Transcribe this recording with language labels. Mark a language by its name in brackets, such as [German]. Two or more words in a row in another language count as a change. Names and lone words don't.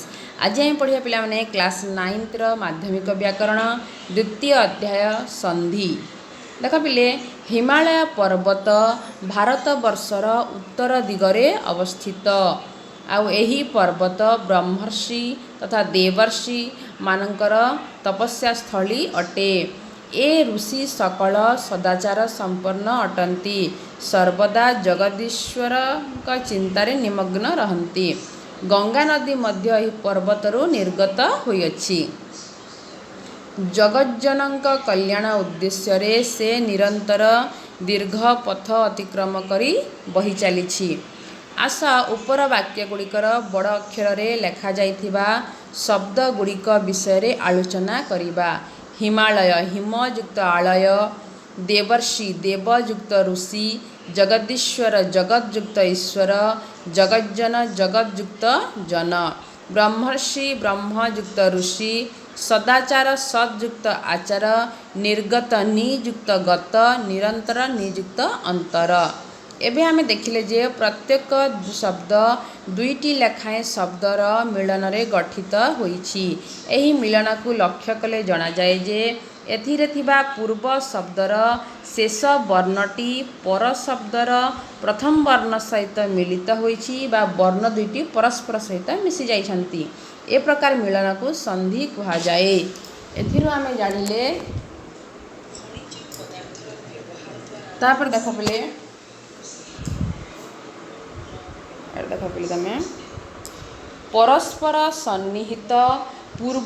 [Odia] ଆଜ ହମ ପଢ଼ିଆ ପିଲା ମାନେ କ୍ଲାସ 9th ମାଧ୍ୟମିକ ବ୍ୟାକରଣ ଦ୍ୱିତୀୟ ଅଧ୍ୟାୟ ସନ୍ଧି। ଦେଖ ପିଲେ ହିମାଳୟ ପର୍ବତ ଭାରତ ବର୍ଷର ଉତ୍ତର ଦିଗରେ ଅବସ୍ଥିତ ଆଉ ଏହି ପର୍ବତ ବ୍ରହ୍ମର୍ଷି ତଥା ଦେବର୍ଷି ମାନଙ୍କର ତପସ୍ୟା ସ୍ଥଳୀ ଅଟେ। ଏ ଋଷି ସକଳ ସଦାଚାର ସମ୍ପନ୍ନ ଅଟନ୍ତି ସର୍ବଦା ଜଗଦୀଶ୍ୱର ଚିନ୍ତାରେ ନିମଗ୍ନ ରହନ୍ତି। ଗଙ୍ଗା ନଦୀ ମଧ୍ୟ ଏହି ପର୍ବତରୁ ନିର୍ଗତ ହୋଇଅଛି। ଜଗଜ୍ଜନଙ୍କ କଲ୍ୟାଣ ଉଦ୍ଦେଶ୍ୟରେ ସେ ନିରନ୍ତର ଦୀର୍ଘ ପଥ ଅତିକ୍ରମ କରି ବହି ଚାଲିଛି। ଆସ ଉପର ବାକ୍ୟ ଗୁଡ଼ିକର ବଡ଼ ଅକ୍ଷରରେ ଲେଖାଯାଇଥିବା ଶବ୍ଦ ଗୁଡ଼ିକ ବିଷୟରେ ଆଲୋଚନା କରିବା। ହିମାଳୟ ହିମଯୁକ୍ତ ଆଳୟ, ଦେବର୍ଷି ଦେବଯୁକ୍ତ ଋଷି, ଜଗଦୀଶ୍ୱର ଜଗତଯୁକ୍ତ ଈଶ୍ୱର, ଜଗଜ୍ଜନ ଜଗତଯୁକ୍ତ ଜନ, ବ୍ରହ୍ମର୍ଷି ବ୍ରହ୍ମଯୁକ୍ତ ଋଷି, ସଦାଚାର ସଦଯୁକ୍ତ ଆଚାର, ନିର୍ଗତ ନିଯୁକ୍ତ ଗତ, ନିରନ୍ତର ନିଯୁକ୍ତ ଅନ୍ତର। ଏବେ ଆମେ ଦେଖିଲେ ଯେ ପ୍ରତ୍ୟେକ ଶବ୍ଦ ଦୁଇଟି ଲେଖାଏଁ ଶବ୍ଦର ମିଳନରେ ଗଠିତ ହୋଇଛି। ଏହି ମିଳନକୁ ଲକ୍ଷ୍ୟ କଲେ ଜଣାଯାଏ ଯେ ଏଥିରେ ଥିବା ପୂର୍ବ ଶବ୍ଦର ଶେଷ ବର୍ଣ୍ଣଟି ପର ଶବ୍ଦର ପ୍ରଥମ ବର୍ଣ୍ଣ ସହିତ ମିଳିତ ହୋଇଛି ବା ବର୍ଣ୍ଣ ଦୁଇଟି ପରସ୍ପର ସହିତ ମିଶି ଯାଉଛନ୍ତି। ଏ ପ୍ରକାର ମିଳନକୁ ସନ୍ଧି କୁହାଯାଏ। ଏଥିରୁ ଆମେ ଜାଣିଲେ ତାପରେ ଦେଖ ପିଲେ ତୁମେ ପରସ୍ପର ସନ୍ନିହିତ ପୂର୍ବ